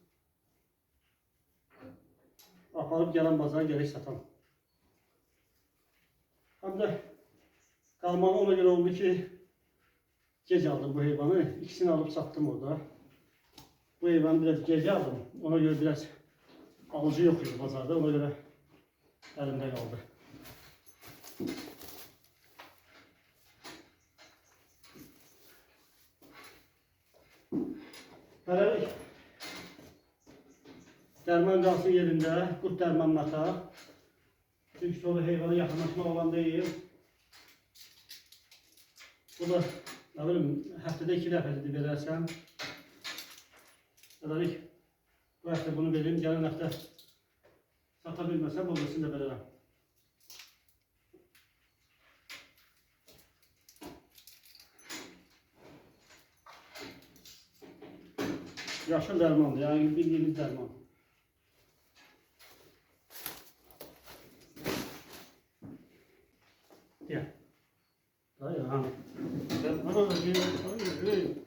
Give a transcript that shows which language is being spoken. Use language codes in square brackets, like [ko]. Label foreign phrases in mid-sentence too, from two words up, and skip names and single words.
[az] Aparıb gələn bazara gələk satalım. Həm də qalmağı ona görə oldu ki, gec aldım bu heyvanı. [tr] İkisini alıp sattım orada. Bu heyvanı biraz gece aldım. Ona göre biraz alıcı yok idi pazarda. Ona göre elimde kaldı. [az] Hələlik dərman qalsın yerində, qurt dərmanını ataq. Çünki sonra heyvana yaxınlaşma olan deyil. Bu da ne bileyim, həftədə 2 dəfədir verərsən. Hələlik bu həftə bunu vereyim, gələn həftə sata bilməsəm, o birisini də verərəm. Yaşıl dərmandır, [tr] yani bildiğimiz dərman. Gel. Hayır, ha. Ne oldu? Hayır.